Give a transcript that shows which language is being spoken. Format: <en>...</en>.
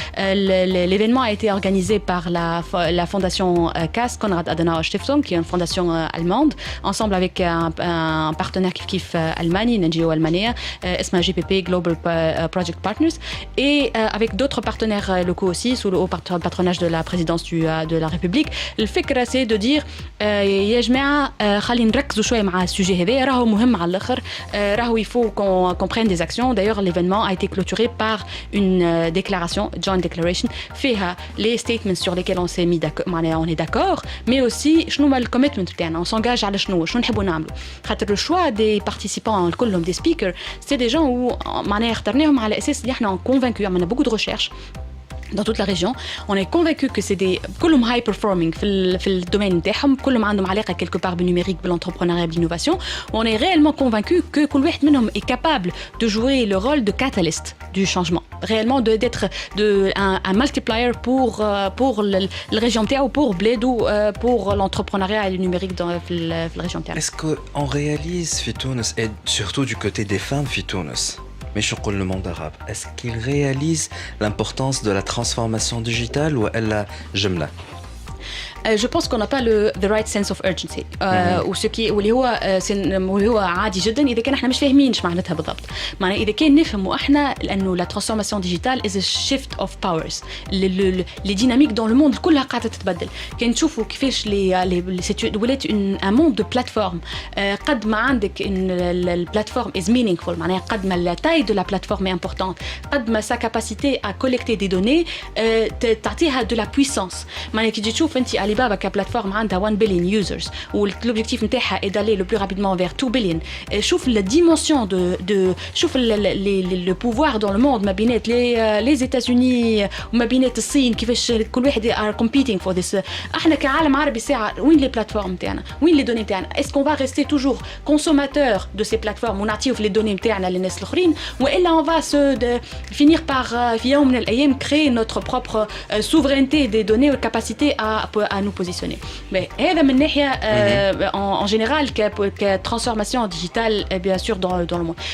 <fr>L'événement a été organisé par la fondation CAS Konrad Adenauer Stiftung qui est une fondation allemande ensemble avec un partenaire</fr> <ar>كيف ألماني</ar> <fr>une NGO</fr> <ar>ألمانية اسمها</ar> <fr>GPP Global Project Partners et avec d'autres partenaires locaux aussi sous le haut patronage de la présidence de la République.</fr> <ar>الفكرة</ar> <fr>c'est de dire</fr> <ar>يا جماعة خلينا نركزوا شوية مع السوجي هذا راهو مهم على الآخر راهو</ar> <fr>il faut qu'on prenne des actions. D'ailleurs l'événement a été clôturé par une déclaration</fr> <en>joint declaration</en> <fr>فيها les statements sur lesquels on s'est mis d'accord معناها on est d'accord mais aussi</fr> <ar>شنو ما الcommitment بتاعنا</ar> <fr>on s'engage</fr> <ar>على شنو نحبوا نعملوا خاطر</ar> <fr>le choix des participants كلهم des speakers c'est des gens où</fr> <ar>معناها اخترناهم على أساس اللي احنا</ar> <fr>convaincus on a beaucoup de recherches dans toute la région. On est convaincu que c'est des كلهم</fr> <en>high performing</en> <ar>في الدومين نتاعهم كلهم عندهم علاقة</ar> <fr>quelque part بالنumérique بالentrepreneuriat بالinnovation. On est réellement convaincu que</fr> <ar>كل واحد منهم</ar> <fr>est capable de jouer le rôle de catalyste du changement. Réellement d'être un multiplier pour la région نتاعو pour بلادو pour l'entrepreneuriat et le numérique dans la région نتاعنا. Est-ce qu'on réalise</fr> <ar>في تونس</ar> <fr>et surtout du côté des femmes في تونس mais je crois le monde arabe est-ce qu'il réalise l'importance de la transformation digitale ou elle la جملة Je pense qu'on n'a pas</fr> <en>the right sense of urgency.</en> <ar>واللي هو عادي جدا اذا كان احنا مش فاهمين ايش معناتها بالضبط. معناها اذا كان نفهموا احنا لانه</ar> <fr>la transformation digitale</fr> <en>is a shift of powers.</en> <fr>les dynamiques dans le monde</fr> <ar>كلها قاعده تتبدل. كان نشوفوا كيفاش ولات</ar> <fr>un monde de plateforme.</fr> <ar>قد ما عندك ان البلاتفورم</ar> <en>is meaningful</en> <ar>معناها قد ما</ar> <fr>la taille de la plateforme est importante.</fr> <ar>قد ما</ar> <fr>sa capacité à collecter des données تعطيها de la puissance.</fr> <ar>معناها كي تجي تشوف انت Alibaba كبلاتفورم عندها</ar> <en>1 billion users</en> <ar>والobjectif نتاعها</ar> <fr>est d'aller le plus rapidement vers 2</fr> <ar>billion. شوف</ar> <fr>la dimension de</fr> <ar>شوف</ar> <fr>le pouvoir dans le monde</fr> <ar>ما بينات</ar> <fr>les États-Unis</fr> <ar>وما بينات الصين كيفاش كل واحد</ar> <en>are competing for this.</en> <ar>احنا كعالم عربي ساعه وين</ar> <fr>les plateformes</fr> <ar>نتاعنا وين</ar> <fr>les données</fr> <ar>نتاعنا.</ar> <fr>Est-ce qu'on va rester toujours consommateur de ces plateformes</fr> <ar>ونعطيو في</ar> <fr>les données</fr> <ar>نتاعنا للناس الاخرين والا</ar> <fr>on va finir par</fr> <ar>في يوم من الايام</ar> <fr>créer notre propre souveraineté des données ou capacité à nous positionner. Mais</fr> <ar>هذا من ناحيه</ar> <fr>en général que transformation digitale bien sûr dans le monde.</fr>